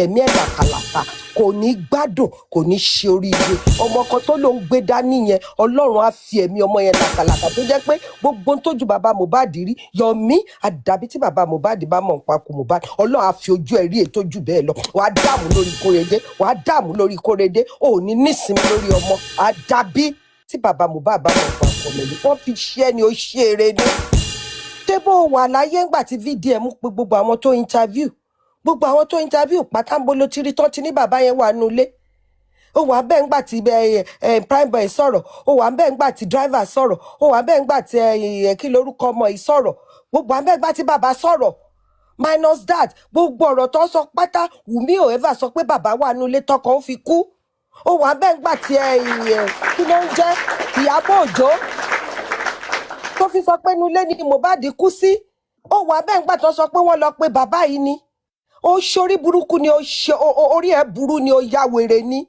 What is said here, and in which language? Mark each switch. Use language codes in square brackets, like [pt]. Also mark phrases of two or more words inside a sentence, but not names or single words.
[yo] ẹ̀mí ẹ̀ làkàlàkà kò ní gbádùn kò ní ṣe oríire ọmọ kan tó ló ń gbé dání yẹn Ọlọ́run á fi ẹ̀mí ọmọ yẹn làkàlàkà tó jẹ́ pé gbogbo tó ju bàbá Mohbad rí Yomi àdàbí tí bàbá Mohbad bá mọ̀ papọ̀ Mohbad Ọlọ́run á fi ojú ẹ̀ rí ètò jù bẹ́ẹ̀ lọ wàá dààmú lórí Kóredé ò ní nísinmi lórí ọmọ àdàbí tí bàbá Mohbad bá mọ̀ papọ̀ mẹ́lì wọ́n fi ṣe ẹni ó ṣe eré ní. tébó wà láyé ńgbà tí VDM pé gbogbo àwọn tó interview pátá ń bolo tiri tán ti ní bàbá yẹn wà nulẹ̀ ó wà bẹ́ẹ̀ ńgbà tí prime boy sọ̀rọ̀, ó wà bẹ́ẹ̀ ńgbà tí driver sọ̀rọ̀, ó wà bẹ́ẹ̀ ńgbà tí kí lorúkọ ọmọ yìí sọ̀rọ̀, gbogbo wà bẹ́ẹ̀ ńgbà tí bàbá sọ̀rọ̀ [en] minus that [yo] gbogbo ọ̀rọ̀ tó sọ pátá Wùmí ò ever sọ pé bàbá wà nílé tọkọ ó fi kú. Ó wà bẹ́ẹ̀ ńgbà tí kí ló ń jẹ́ Ìyábọ̀ Òjó tó fi sọ pé nulẹ̀ ni Mohbad kú sí. Ó wà bẹ́ẹ̀ ńgbà tó sọ pé wọ́n lọ pé bàbá yìí ni. Ó ṣorí burúkú ni orí ẹ̀ burú ni ó ya wèrè ni.